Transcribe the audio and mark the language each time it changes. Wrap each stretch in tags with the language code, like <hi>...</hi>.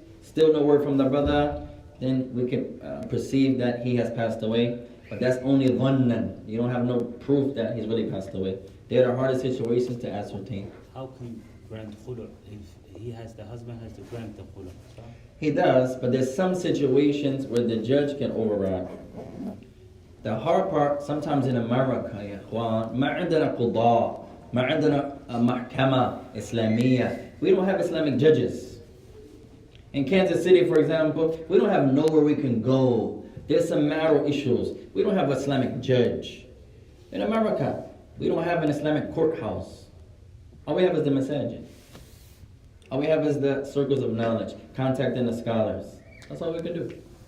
<en>Still no word from the brother. Then we can perceive that he has passed away. But that's only dhannan. You don't have no proof that he's really passed away. They're the hardest situations to ascertain. How can grant khulu if the husband has to grant the khulu? He does, but there's some situations where the judge can override. The hard part, sometimes in America,</en> <ar>يا إخوان, ما عندنا قضاء, ما عندنا محكمة إسلامية.</ar> <en>We don't have Islamic judges. In Kansas City, for example, we don't have nowhere we can go. There's some marital issues. We don't have an Islamic judge. In America, we don't have an Islamic courthouse. All we have is the masajid. All we have is the circles of knowledge, contacting the scholars. That's all we can do.</en>